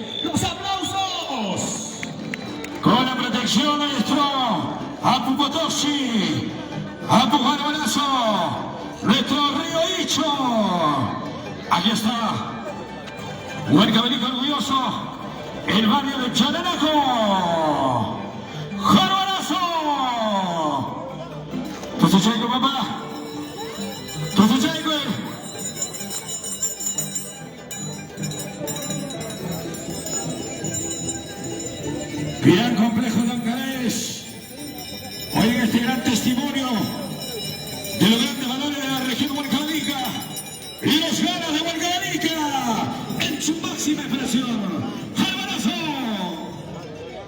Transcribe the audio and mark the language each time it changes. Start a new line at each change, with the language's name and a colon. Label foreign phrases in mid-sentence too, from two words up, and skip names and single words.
Spanish: ¡Los aplausos! Con la protección de nuestro Apu Potosí, Apu Jarbalazo, nuestro Río Icho. Aquí está. Huercabelico orgulloso. El barrio de Chananaco. ¡Jarbalazo! Entonces, Chayco, papá. Entonces, Chayco. Gran complejo de Angaraes. Oigan este gran testimonio de los grandes valores de la región huercabelicana y los ganas de Huercabelicana en su máxima expresión.